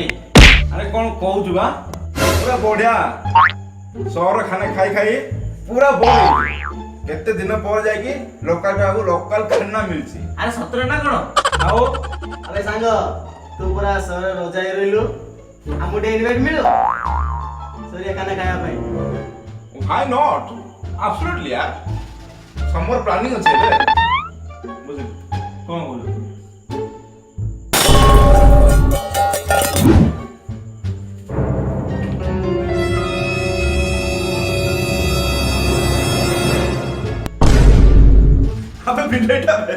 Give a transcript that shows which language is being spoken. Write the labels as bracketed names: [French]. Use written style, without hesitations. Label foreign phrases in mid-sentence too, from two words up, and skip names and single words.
[Odia] ଆରେ କଣ କହୁଛୁ ବା ପୁରା ବଢିଆ ସହର ଖାନା ଖାଇ ଖାଇ ପୁରା ବୋର କେତେ ଦିନ ପରେ ଯାଇକି ଲୋକାଲ ଖାନା ମିଳୁଛି। ଆରେ ସତରେ ନା କଣ? ଆଉ ଆରେ ସାଙ୍ଗ ତୁ ପୁରା ସହରରେ ରଜା ହେଇ ରହିଲୁ ଆମକୁ ଟିକେ ଇନଭାଇଟ୍ ମିଳୁ ସରିଆ ଖାନା ଖାଇବା ପାଇଁ। [English] why not absolutely [Odia] यार [English] summer planning [Odia] ଅଛି ଏବେ ବୁଝିଲୁ କଣ କହୁଛୁ? [Hindi] अबे बिलेटा